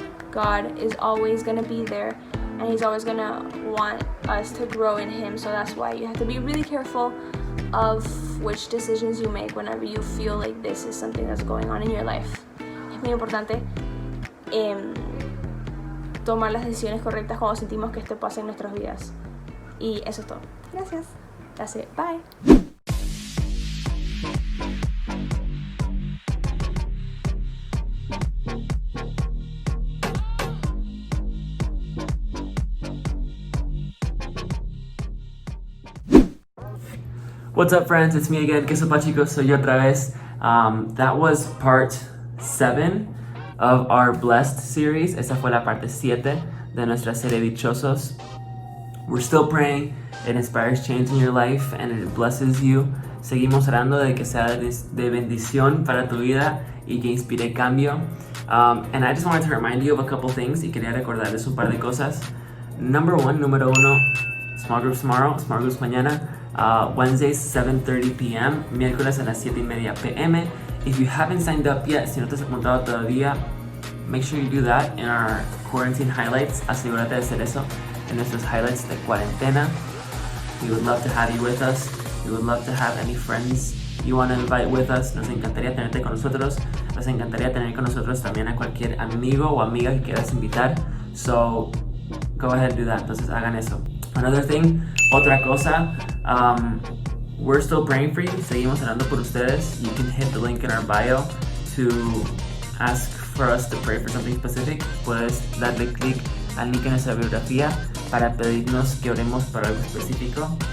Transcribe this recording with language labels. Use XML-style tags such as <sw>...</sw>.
<en>God is always going to be there, and He's always going to want us to grow in Him. So that's why you have to be really careful of which decisions you make whenever you feel like this is something that's going on in your life.</en> <es>Es muy importante tomar las decisiones correctas cuando sentimos que esto pasa en nuestras vidas. Y eso es todo. Gracias.</es> <en>That's it. Bye. What's up, friends? It's me again.</en> <es>¿Qué sopa, chicos? Soy yo otra vez.</es> <en>That was part 7 of our Blessed series.</en> <es>Esa fue la parte 7 de nuestra serie Dichosos.</es> <en>We're still praying. It inspires change in your life and it blesses you.</en> <es>Seguimos orando de que sea de bendición para tu vida y que inspire cambio.</es> <en>And I just wanted to remind you of a couple things</en> <es>y quería recordarles un par de cosas. Número uno,</es> <en>small groups tomorrow, small groups mañana.</en> <es>Wednesdays 7:30 p.m. Miércoles a las 7:30 p.m.</es> <en>If you haven't signed up yet,</en> <es>si no te has apuntado todavía,</es> <en>make sure you do that in our quarantine highlights.</en> <es>Asegúrate de hacer eso en nuestros highlights de cuarentena.</es> <en>We would love to have you with us. We would love to have any friends you want to invite with us.</en> <es>Nos encantaría tenerte con nosotros. Nos encantaría tener con nosotros también a cualquier amigo o amiga que quieras invitar.</es> <en>So, go ahead and do that.</en> <es>Entonces hagan eso.</es> <en>Another thing,</en> <es>otra cosa,</es> <en>we're still praying for you.</en> <es>Seguimos orando por ustedes.</es> <en>You can hit the link in our bio to ask for us to pray for something specific.</en> <es>Puedes darle clic al link en nuestra biografía para pedirnos que oremos para algo específico.</es>